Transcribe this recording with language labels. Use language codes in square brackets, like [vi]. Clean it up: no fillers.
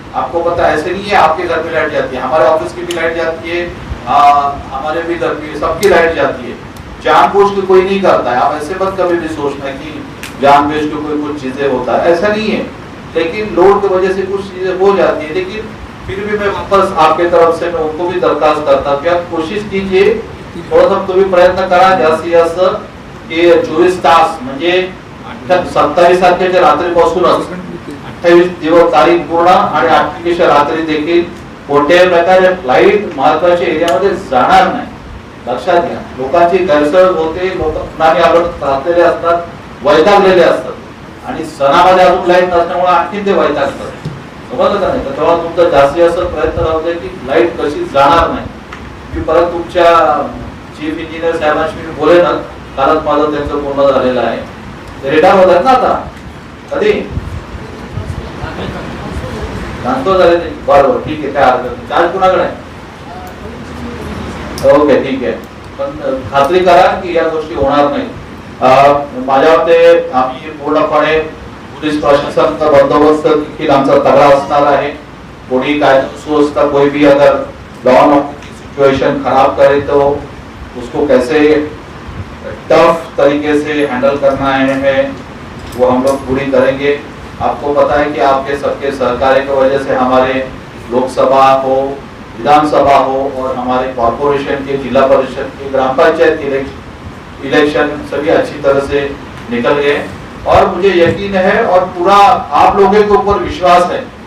[hi] आपको पता है ऐसे नहीं है आपके घर में लाइट जाती है, हमारे ऑफिस की भी लाइट जाती है, हमारे भी घर में सबकी लाइट जाती है, जानबूझ के कोई नहीं करता है। आप ऐसे मत कभी भी सोचना कि जानबूझ के कोई कुछ चीजें होता है, ऐसा नहीं है, लेकिन लोड की वजह से कुछ चीजें हो जाती है। लेकिन फिर भी मैं वापस आपके तरफ से मैं उनको भी दरखास्त करता हूँ कि आप कोशिश कीजिए, [mr] थोडासा तुम्ही प्रयत्न करा जास्तीत जास्त की 24 तास म्हणजे 27 तारखेच्या रात्रीपासूनच 28 दिवस तारीख पूर्ण आणि 28 रात्री देखील कोणत्याही प्रकारे लाईट महत्वाच्या एरियामध्ये जाणार नाही, लक्षात घ्या। लोकांची गैरसमज होते, लोक पुन्हा अलर्ट राहलेले असतात, वैतागलेले असतात आणि सणामध्ये अजून लाईट नसल्यामुळे आणखी ते वैतागतात, समजलं का नाही? तर तेव्हा तुमचा जास्तीत जास्त प्रयत्न राहू दे की लाईट कशी जाणार नाही। मी परत तुमच्या चीफ इंजिनियर साहेबांशी मी बोलेन, कालच माझं त्यांचं पूर्ण झालेलं आहे, ते रिटायर होत आहेत ना आता, कधी सांगतो झाले ते, बरोबर ठीक आहे, काय हरकत नाही, चार्ज कुणाकडे आहे? ओके ठीक आहे, पण खात्री करा की या गोष्टी होणार नाही। माझ्या मते आम्ही पूर्णपणे पोलीस प्रशासनाचा बंदोबस्त देखील आमचा तगड़ा असणार आहे। कोणी काय सुव्यवस्था [hi] कोई भी अगर लॉ एंड ऑर्डर की सिचुएशन खराब करे तो उसको कैसे टफ तरीके से हैंडल करना है वो हम लोग पूरी करेंगे। आपको पता है कि आपके सबके सहकार्य की वजह से हमारे लोकसभा हो, विधानसभा हो और हमारे कॉर्पोरेशन के, जिला परिषद के, ग्राम पंचायत के इलेक्शन सभी अच्छी तरह से निकल गए और मुझे यकीन है और पूरा आप लोगों के ऊपर विश्वास है।